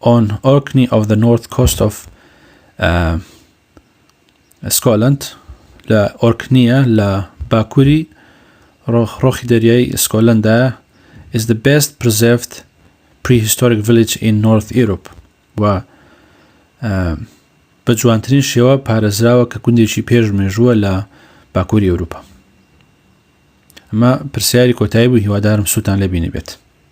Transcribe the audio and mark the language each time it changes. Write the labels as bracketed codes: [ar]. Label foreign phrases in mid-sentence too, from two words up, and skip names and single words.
[en] on Orkney of the north coast of Scotland [ckb] لە ئۆرکنیە لە باکووری ڕۆخی دەریای سکۆتلەندا [en] is the best preserved prehistoric village in North Europe [ckb] و بە جوانترین شێوە پارێزراوە کە گوندێکی پێشمێژووە لە باکووری ئەوروپا. ئەمە پرسیاری کۆتایی بوو، هیوادارم سووتان لێبینی بێت.